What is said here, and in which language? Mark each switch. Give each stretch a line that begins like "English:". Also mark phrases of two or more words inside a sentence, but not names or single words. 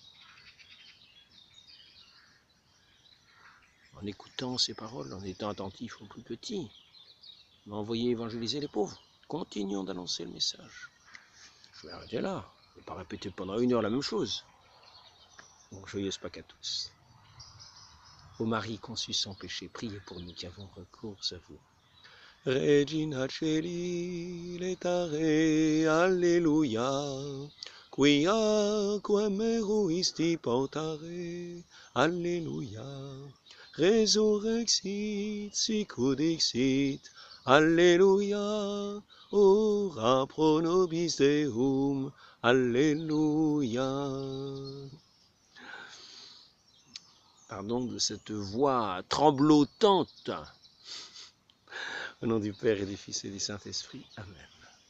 French: En écoutant ces paroles, en étant attentifs aux plus petits, on va envoyer évangéliser les pauvres. Continuons d'annoncer le message. Je vais arrêter là. Je ne vais pas répéter pendant 1 heure la même chose. Donc, joyeuse Pâques à tous. Ô Marie conçue sans péché, priez pour nous qui avons recours à vous.
Latin: Regina Celi, letare, Alleluia. Quia quem meruisti portare, Alleluia. Resurrexit, sicut dixit, Alleluia. Ora pro nobis Deum, Alléluia.
French: Pardon de cette voix tremblotante. Au nom du Père et du Fils et du Saint-Esprit. Amen.